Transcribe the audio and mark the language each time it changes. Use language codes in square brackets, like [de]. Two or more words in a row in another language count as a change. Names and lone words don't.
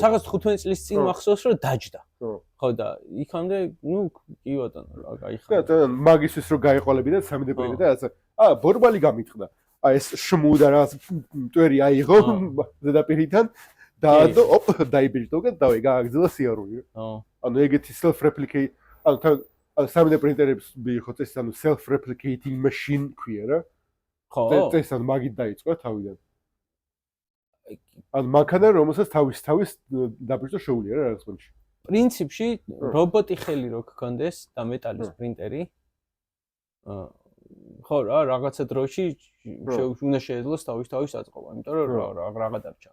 [ka] სადღაც 15 წლის წინ მახსოვს რომ დაჯდა. ხო და იქამდე ნუ კი ბატონო რა გაიხარა. და მაგისთვის რო გაიყოლებინა 3D პრინტერი და რაღაცა. ბორბალი გამიტყდა. ეს შმუდა რაღაც მტვერი აიღო ზედაპირიდან და ოპ დაიბეჭდა და დავი გააგრძელა სიარული. ანუ ეგეთი [en] self replicate [ka] ანუ 3D პრინტერებს მიიღო ეს ანუ [en] self replicating machine [ka] ქვია რა. ხო. ეს ანუ მაგით დაიწყო თავიდან. ანუ მანქანა რომელსაც თავის დაბეჭდა შეუძლია რა რაღაც მომენტში. პრინციპში რობოტი ხელი რო გქონდეს და მეტალის პრინტერი ხო რა რაღაცა დროში უნდა შეეძლოს თავის აწყობა, იმიტომ რომ რაღა დარჩა.